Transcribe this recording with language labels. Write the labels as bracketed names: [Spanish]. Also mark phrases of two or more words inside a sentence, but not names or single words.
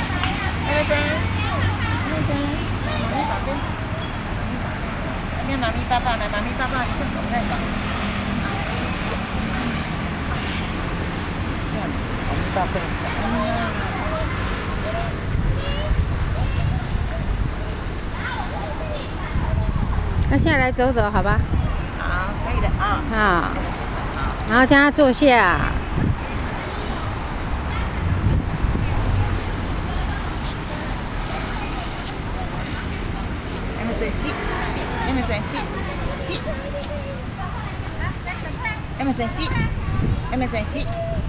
[English] Emerson, [Chinese] 妈咪宝贝，跟妈咪抱抱来，妈咪抱抱一下，来吧。妈咪抱抱一下。那现在来走走，好吧？好，可以的啊。好，然后叫他坐下。 [English] sit, Emerson, sit, sit. Emerson, sit. Emerson, sit.